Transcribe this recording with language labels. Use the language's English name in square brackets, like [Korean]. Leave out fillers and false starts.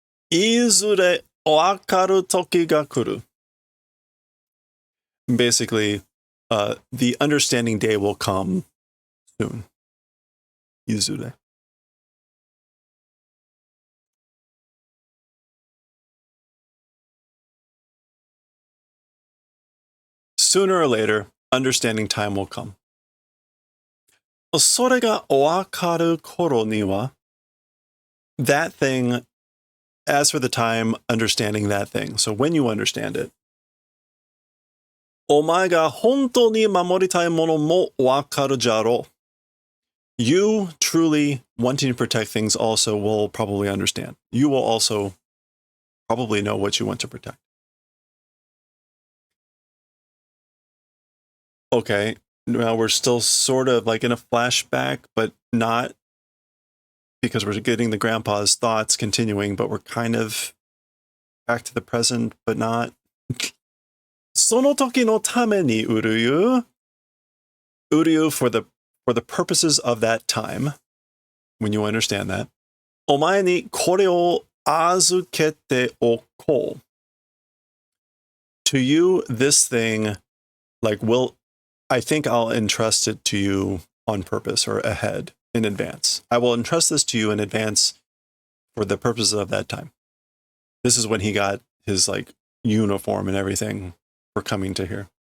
[Japanese] いずれわかる時が来る. [English] Basically, the understanding day will come soon. [Japanese] いずれ. [English] Sooner or later, understanding time will come. [Japanese] それがわかる頃には, [English] that thing, as for the time, understanding that thing. So when you understand it, [Japanese] お前が本当に守りたいものもわかるじゃろう. [English] You truly wanting to protect things also will probably understand. You will also probably know what you want to protect. Okay, now we're still sort of like in a flashback, but not, because we're getting the grandpa's thoughts continuing, but we're kind of back to the present, but not. [Japanese] その時のために売るよ. 売るよ [English] for the purposes of that time, when you understand that. [Japanese] お前にこれを預けておこう. [English] To you, this thing, like, I think I'll entrust it to you on purpose or ahead, in advance. I will entrust this to you in advance for the purposes of that time. This is when he got his, like, uniform and everything for coming to here.